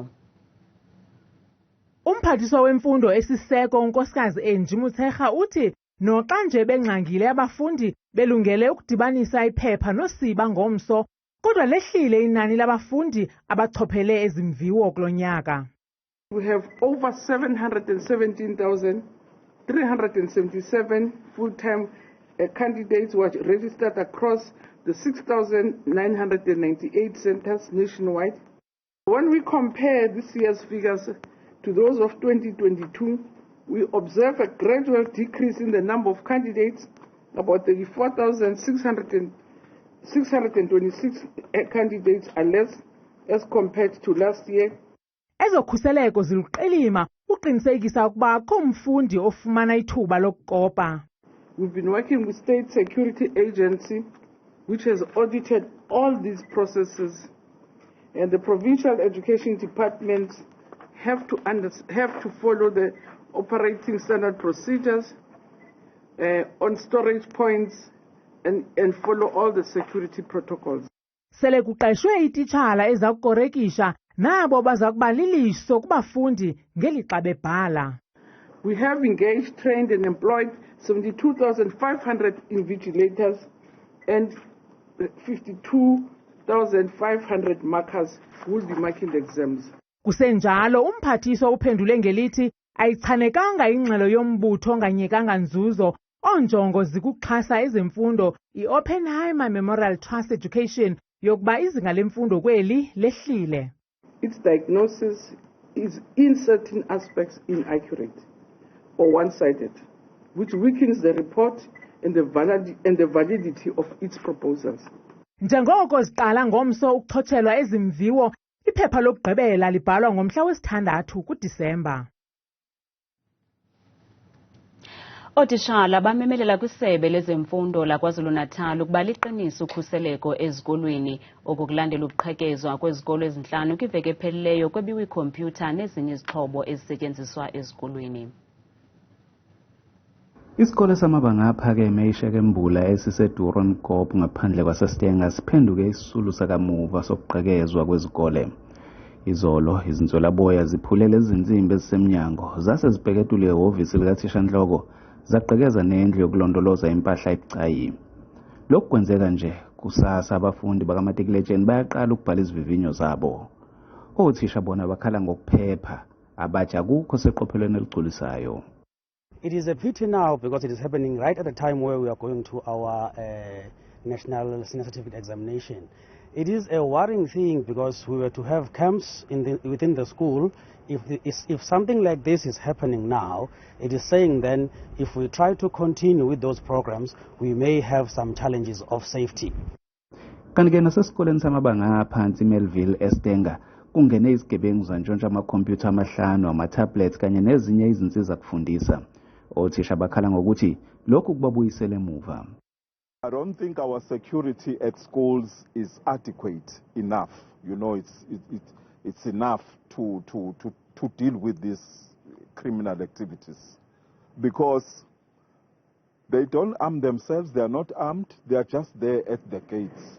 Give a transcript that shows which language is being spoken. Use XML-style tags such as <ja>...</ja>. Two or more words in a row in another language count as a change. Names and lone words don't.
<xh>Umphathiswa wemfundo esiseko unkosikazi Angie Motshekga uthi noxa nje bengxangile abafundi belungele ukudibanisa iphepha nosiba ngomso, kodwa lehlile inani labafundi abachophele ezimviwo kulonyaka.</xh> <en>We have over 717,377 full-time candidates who are registered across the 6,998 centers nationwide. When we compare this year's figures to those of 2022, we observe a gradual decrease in the number of candidates. About 34,626 candidates are less as compared to last year.</en> <xh>Ezokhuseleko ziluqilima uqinisekisa ukuba akho mfundi ofumana ithuba lokukopa.</xh> <en>We've been working with State Security Agency, which has audited all these processes, and the provincial education departments have to follow the operating standard procedures on storage points and follow all the security protocols.</en> <xh>Sele kuqeshwe ititshala ezakukorekisha nabo bazakuba liliso kubafundi ngelixa bebhala.</xh> <en>We have engaged, trained and employed 72,500 invigilators and 52,500 markers who will be marking the exams.</en> <xh>Kusenjalo umphathiswa uphendule ngelithi ayichanekanga ingxelo yombutho onganyekanga nzuzo onjongo zikuxhasa ezemfundo iOppenheimer Memorial Trust Education yokuba izinga lemfundo kweli lehlile.</xh> <en>Its diagnosis is in certain aspects inaccurate or one-sided, which weakens the report and the validity of its proposals.</en> <xh>Njengoko ziqala ngomso ukuxhotshelwa ezimviwo, iphepha lokugqibela libhalwa ngomhla wesi-6 kuDisemba. Ootitshala bamemelela kwisebe lezemfundo laKwaZulu Natal ukuba liqinise ukhuseleko ezikolweni okukulandela ukuqhekezwa kwezikolo ezintlanu kwiveki ephelileyo kwebiwe ikhompyutha nezinye izixhobo ezisetyenziswa ezikolweni.</xh> <zu>Isikole samabanga aphakeme iShekembula esiseDuron Gop ngaphandle kwaseStenga siphenduke isisulu sakamuva sokuqhekezwa kwezikole. Izolo izinswelaboya ziphulele izinsimbi ezisemnyango zase zibheketule ehhovisi likathishanhloko zaqhekeza nendlu yokulondoloza impahla ebucayi. Lokhu kwenzeka nje kusasa abafundi bakamatikilejeni bayaqala ukubhala izivivinyo zabo. Othisha bona bakhala ngokuphepha abatsha kukho seqophelweni eligculisayo.</zu> <en>It is a pity now because it is happening right at the time where we are going to our national senior certificate examination. It is a worrying thing because we were to have camps within the school. If something like this is happening now, it is saying then if we try to continue with those programs, we may have some challenges of safety.</en> <zu>Kanti-ke nasesikoleni samabanga aphansi Melville eStenga kungene izigebengu zantshontsha amakhompyutha amahlanu, ama-tablets kanye nezinye izinsiza kufundisa. Othisha bakhala ngokuthi lokhu kubabuyisela emuva.</zu> <en>I don't think our security at schools is adequate enough. You know, it's enough to deal with this criminal activities, because they don't arm themselves, they are not armed, they are just there at the gates.</en>